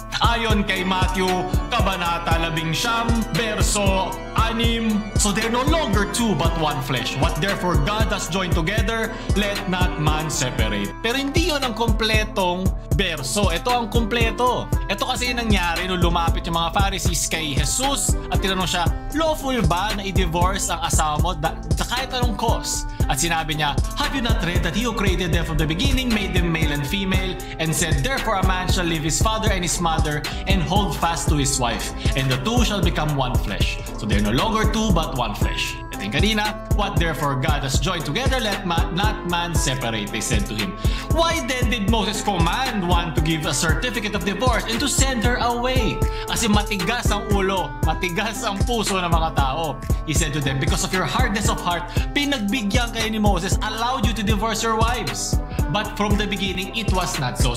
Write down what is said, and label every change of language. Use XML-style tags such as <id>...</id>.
<tl>Ayon kay Matthew, Kabanata 11, verso 6,</tl> <en>so they're no longer two but one flesh. What therefore God has joined together, let not man separate.</en> <tl>Pero hindi yun ang kompletong verso. Ito ang kompleto. Ito kasi yung nangyari nung lumapit yung mga Pharisees kay Jesus at tinanong siya, lawful ba na i-divorce ang asawa mo kahit anong cause? At sinabi niya,</tl> <en>have you not read that He who created them from the beginning made them male and female, and said, therefore a man shall leave his father and his mother and hold fast to his wife, and the two shall become one flesh. So they're no longer two but one flesh.</en> <tl>Ito yung kanina,</tl> <en>what therefore God has joined together, let not man separate, they said to him. Why then did Moses command one to give a certificate of divorce and to send her away?</en> <tl>Kasi matigas ang ulo, matigas ang puso ng mga tao.</tl> <en>He said to them, because of your hardness of heart,</en> <tl>pinagbigyan kayo ni Moses,</tl> <en>allowed you to divorce your wives. But from the beginning, it was not so.</en>